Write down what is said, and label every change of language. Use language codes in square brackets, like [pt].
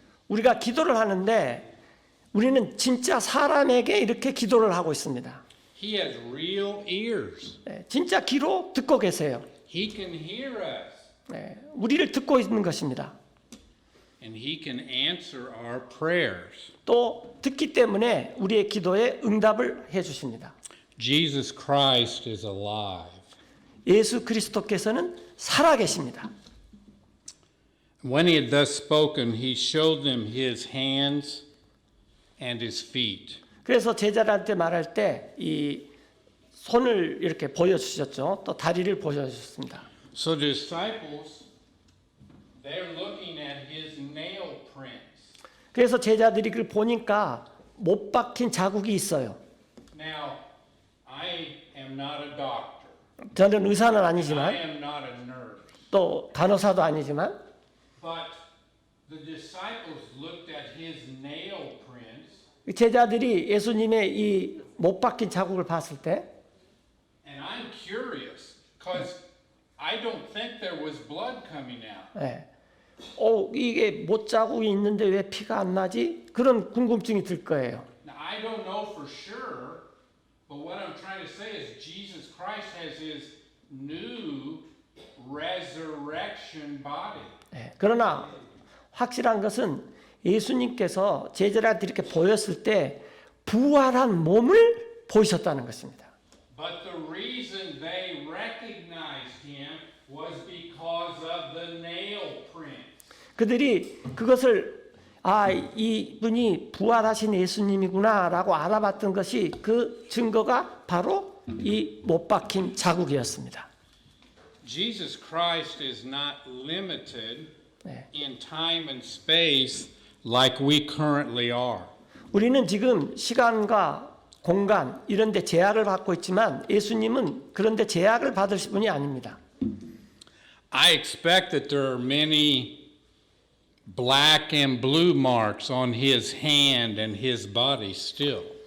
[ko] 우리가 기도를 하는데 우리는 진짜 사람에게 이렇게 기도를 하고 있습니다. [en] He has real ears. [ko] 진짜 귀로 듣고 계세요. [en] He can hear us. [ko] 우리를 듣고 있는 것입니다. [en] And he can answer our prayers. [ko] 또 듣기 때문에 우리의 기도에 응답을 해주십니다. [en] Jesus Christ is alive. [ko] 예수 그리스도께서는 살아계십니다. [en] When he had thus spoken, he showed them his hands and his feet. [ko] 그래서 제자들한테 말할 때 이 손을 이렇게 보여주셨죠. 또 다리를 보여주셨습니다. [en] So the disciples, they're looking at his nail prints. [ko] 그래서 제자들이 그걸 보니까 못 박힌 자국이 있어요. [en] Now, I am not a doctor. [ko] 저는 의사는 [en] I [ko] 아니지만 [en] am not a nurse. [ko] 또 간호사도 아니지만 [en] But the disciples looked at his nail prints, [ko] 제자들이 예수님의 이 못 박힌 자국을 봤을 때 [en] and I'm curious because I don't think there was blood coming out. [ko] 이게 못 자국이 있는데 왜 피가 안 나지? 그런 궁금증이 들 거예요. [en] Now, I don't know for sure, but what I'm trying to say is Jesus Christ has his new resurrection body. [ko] 그러나 확실한 것은 예수님께서 제자들한테 이렇게 보였을 때 부활한 몸을 보이셨다는 것입니다. [en] But the reason they recognized him was because of the nail prints. [ko] 그들이 그것을 이분이 부활하신 예수님이구나라고 알아봤던 것이 그 증거가 바로 이 못 박힌 자국이었습니다. [en] Jesus Christ is not limited in time and space like we currently are. [ko] 우리는 지금 시간과 공간 이런 데 제약을 받고 있지만 예수님은 그런 데 제약을 받으실 분이 아닙니다. [en] I expect that there are many black and blue marks on his hand and his body still.